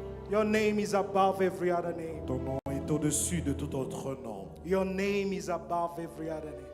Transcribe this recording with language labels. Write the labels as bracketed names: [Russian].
[English] Your name is above every other name. [French] Ton nom est au-dessus de tout autre nom. [English] Your name is above every other name.